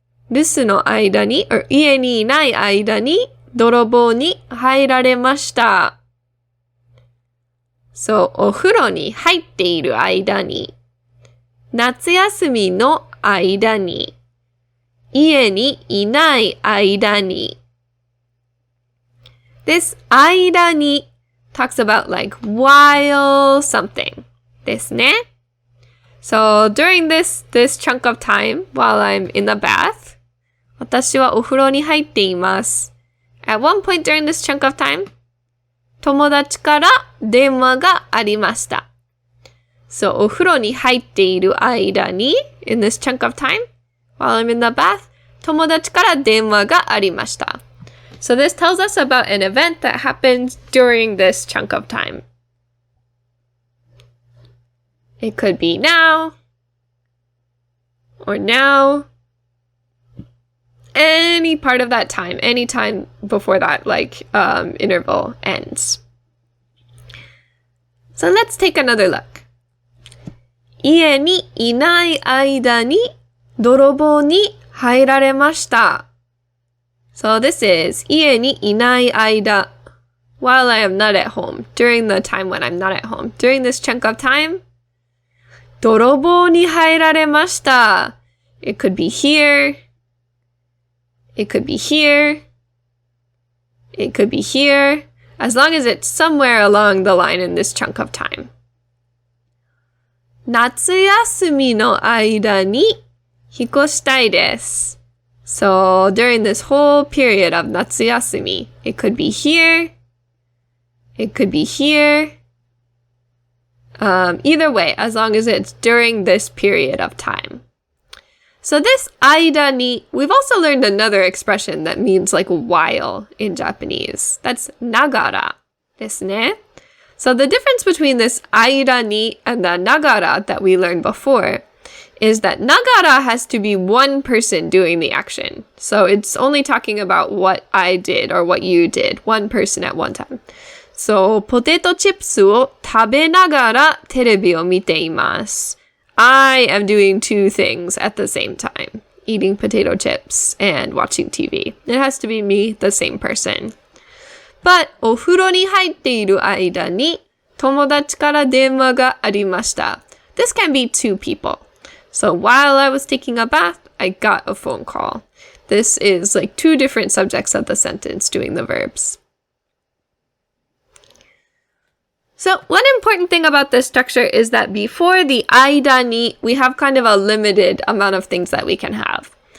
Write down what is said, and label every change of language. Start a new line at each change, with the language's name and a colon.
Japanese: 留守の間に、家にいない間に泥棒に入られました。そう、お風呂に入っている間に、夏休みの間に、家にいない間に。
English: This 間に talks about like while something ですね。 So during this chunk of time while I'm in the bath,
Japanese: 私はお風呂に入っています。
English: At one point during this chunk of time,
Japanese: 友達から電話がありました。
English: So
Japanese: お風呂に入っている間に
English: in this chunk of time while I'm in the bath,
Japanese: 友達から電話がありました。
English: So this tells us about an event that happened during this chunk of time. It could be now, or now, any part of that time, any time before that, interval ends. So let's take another look.
Japanese: 家にいない間に泥棒に入られました。
English: So this is 家にいない間 while I am not at home, during the time when I'm not at home. During this chunk of time,
Japanese: 泥棒に入られました。
English: It could be here. It could be here. It could be here. As long as it's somewhere along the line in this chunk of time.
Japanese: 夏休みの間に引っ越したいです。
English: So during this whole period of 夏休み, it could be here. It could be here. Either way, as long as it's during this period of time. So this 間に, we've also learned another expression that means like while in Japanese.
Japanese: That's ながらですね。
English: So the difference between this 間に and the ながら that we learned before is that ながら has to be one person doing the action. So it's only talking about what I did or what you did, one person at one time.
Japanese: So ポテトチップスを食べながらテレビを見ています。
English: I am doing two things at the same time, eating potato chips and watching TV. It has to be me, the same person.
Japanese: But お風呂に入っている間に友達から電話がありました。
English: This can be two people. So while I was taking a bath, I got a phone call. This is like two different subjects of the sentence doing the verbs. So one important thing about this structure is that before the 間に, we have kind of a limited amount of things that we can have.